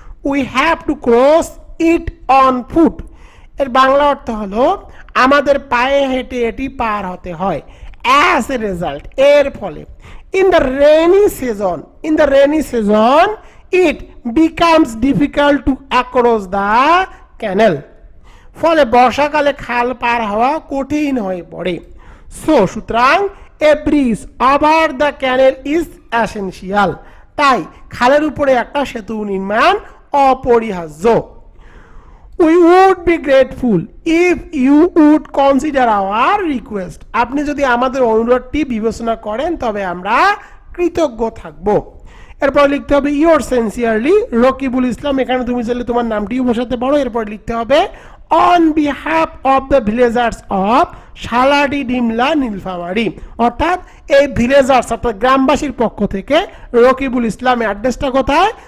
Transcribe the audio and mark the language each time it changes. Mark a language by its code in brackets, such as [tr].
[en] We have to cross it on foot. [bn] এর বাংলা অর্থ হলো আমাদের পায়ে হেঁটে এটি পার হতে হয়। [en] As a result, [bn] এর ফলে [en] in the rainy season it becomes difficult to cross the canal. [bn] ফলে বর্ষাকালে খাল পার হওয়া কঠিন হয়ে পড়ে। সুতরাং [en] a bridge over the canal is essential. [bn] তাই খালের উপরে একটা সেতু নির্মাণ অপরিহার্য। [en] We would be grateful if you would consider our request. [bn] আপনি যদি আমাদের অনুরোধটি বিবেচনা করেন তবে আমরা কৃতজ্ঞ থাকব। এরপর লিখতে হবে [en] yours sincerely [bn] রকিবুল ইসলাম, এখানে তুমি চাইলে তোমার নামটিও বসাতে পারো। এরপর লিখতে হবে [en] on behalf of the villagers of [bn] শালাটি Dimla Nilphamari, অর্থাৎ এই ভিলেজার্স অর্থাৎ গ্রামবাসীর পক্ষ থেকে রকিবুল ইসলাম। অ্যাড্রেসটা কোথায়?